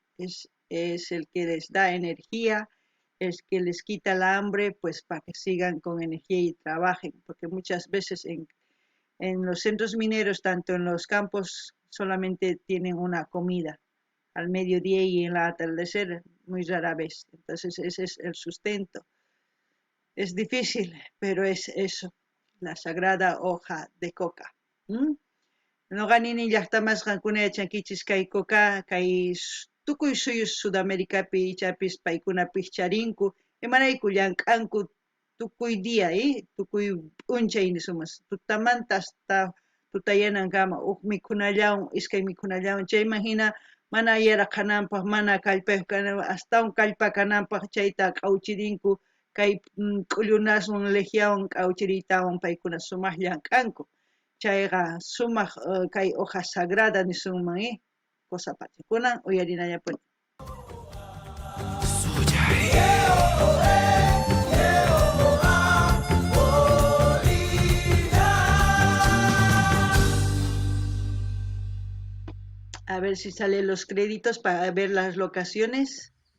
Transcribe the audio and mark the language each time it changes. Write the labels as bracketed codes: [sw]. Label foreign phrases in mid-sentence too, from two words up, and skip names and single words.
[es] Es el que les da energía, es que les quita el hambre, pues para que sigan con energía y trabajen, porque muchas veces en los centros mineros, tanto en los campos, solamente tienen una comida al mediodía y en el atardecer muy rara vez. Entonces ese es el sustento. Es difícil, pero es eso, la sagrada hoja de coca. [qu] Noqa nini llaqtamas qankuna yachankichis kay coca, kay tukuy suyus Sudamericapi ichapis paykunapis charinku, imarayku llank'anku tukuy día, tukuy p'unchay nisumas, tutamanta hasta tutayanankama huk mikhunallawan, iskay mikhunallawan, chayman hina mana yaraqananpaq, mana kallpayuq kananpaq, astawan kallpakananpaq chayta q'awchirinku, kay k'ullunaswan legiawan q'awchiriytawan paykuna sumaq llank'anku. Chayqa sumaq kay [es] hoja sagrada [qu] nisunman, cosa pachakunan uyarinallapuni. [es] A ver si salen los créditos para ver las locaciones.